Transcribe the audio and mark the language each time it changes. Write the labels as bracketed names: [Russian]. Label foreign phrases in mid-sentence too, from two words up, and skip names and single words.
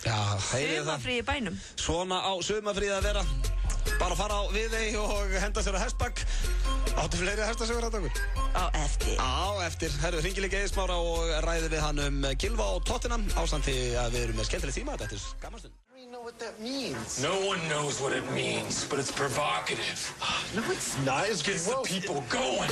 [Icelandic] Já, heyrið það. Sumafrí í bænum. Svona á sumafríð að vera. Bara fara á Viðey og henda sér á hestbak. Áttu fleiri hestasögur að okkur? Á eftir. Á eftir. Herru, hringi líka Eið Smára og ræði við hann Gylfa og Tottenham ásamt því að við erum með skemmtileg tíma. Þetta er gamanstund. [English] I don't know what that means. No one knows what it means, but it's provocative. No, it's not. It's Gets the gross. people going.